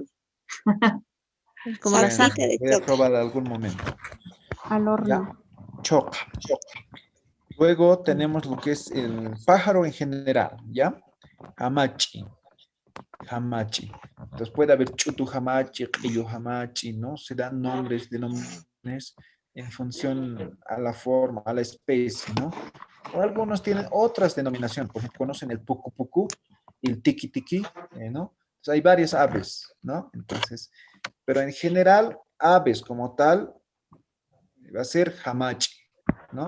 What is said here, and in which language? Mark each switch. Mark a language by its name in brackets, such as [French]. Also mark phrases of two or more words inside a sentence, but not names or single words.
[Spanish] Como la Bueno, salsa de voy a choca. probar algún momento. Al horno. Ya. Choca. Luego tenemos lo que es el pájaro en general, ¿ya? [Aymara] Hamachi. Hamachi. [Spanish] Entonces puede haber [Aymara] chutu hamachi, qillu hamachi, [Spanish] ¿no? Se dan nombres, denominaciones en función a la forma, a la especie, ¿no? O algunos tienen otras denominaciones, por ejemplo, conocen el pucu pucu y el tiki tiki, ¿no? Entonces, hay varias aves, ¿no? Entonces, pero en general, aves como tal, va a ser hamachi, ¿no?